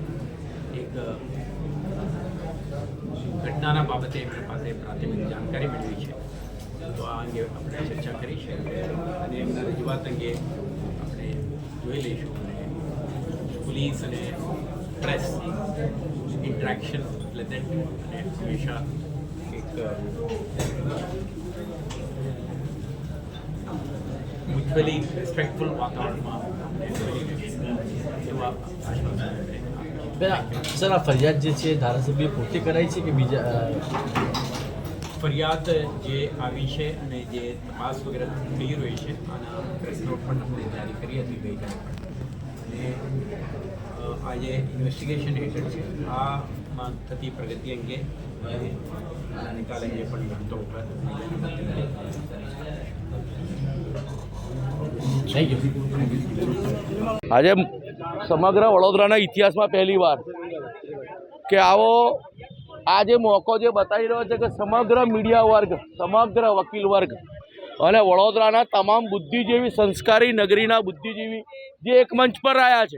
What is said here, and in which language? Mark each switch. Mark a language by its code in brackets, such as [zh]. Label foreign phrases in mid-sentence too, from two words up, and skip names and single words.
[gu] એક ઘટનાના બાબતે એમની પાસે પ્રાથમિક જાણકારી મેળવી છે તો આ અંગે આપણે ચર્ચા કરી છે અને એમના રજૂઆત અંગે આપણે જોઈ લઈશું અને પોલીસ અને પ્રેસ ઇન્ટરેક્શન એટલે અને હંમેશા એક [en] mutually respectful [hi] वातावरण में [gu] સર આ ફરિયાદ જે છે ધારાસભ્ય પોતે કરાઈ છે કે બીજા ફરિયાદ જે આવી છે અને જે તપાસ વગેરે થઈ રહી છે આના પ્રેસ નોટ પણ આપણે જારી કરી હતી ગઈકાલે અને આજે ઇન્વેસ્ટિગેશન હેઠળ છે આ માં થતી પ્રગતિ અંગે આના નિકાલ અંગે પણ વિગતો ઉપર આજે સમગ્ર વડોદરાના ઇતિહાસમાં પહેલીવાર કે આવો આજે મોકો જે બતાવી રહ્યો છે કે સમગ્ર મીડિયા વર્ગ, સમગ્ર વકીલ વર્ગ અને વડોદરાના તમામ બુદ્ધિજીવી, સંસ્કારી નગરીના બુદ્ધિજીવી જે એક મંચ પર રહ્યા છે।